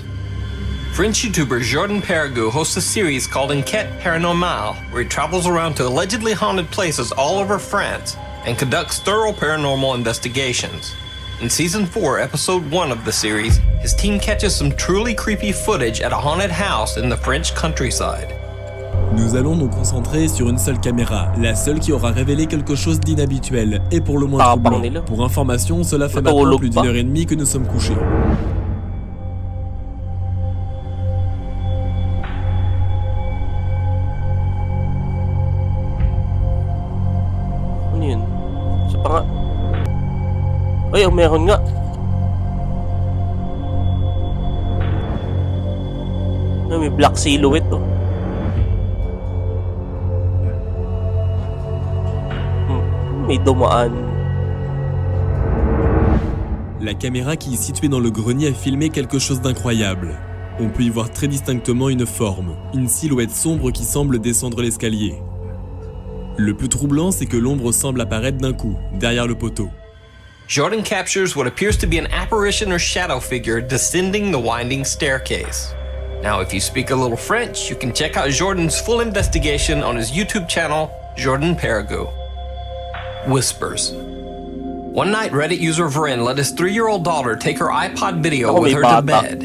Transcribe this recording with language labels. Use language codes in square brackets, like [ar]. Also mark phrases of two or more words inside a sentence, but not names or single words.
[en] French YouTuber Jordan Perregaux hosts a series called Enquête Paranormale, where he travels around to allegedly haunted places all over France and conducts thorough paranormal investigations. In Season 4, Episode 1 of the series, his team catches some truly creepy footage at a haunted house in the French countryside. [fr] Nous allons nous concentrer sur une seule caméra, la seule qui aura révélé quelque chose d'inhabituel et pour le moins troublant. Pour information, cela fait maintenant plus d'1h30 que nous sommes couchés. [tl] Ano yun? Sa panga... Ay, meron nga. May black silhouette oh. May dumaan. [fr] La caméra qui est située dans le grenier a filmé quelque chose d'incroyable. On peut y voir très distinctement une forme, une silhouette sombre qui semble descendre l'escalier. Le plus troublant, c'est que l'ombre semble apparaître d'un coup, derrière le poteau. [en] Jordan captures what appears to be an apparition or shadow figure descending the winding staircase. Now, if you speak a little French, you can check out Jordan's full investigation on his YouTube channel, Jordan Perregaux. Whispers. One night, Reddit user Vren let his 3-year-old daughter take her iPod video with her to bed.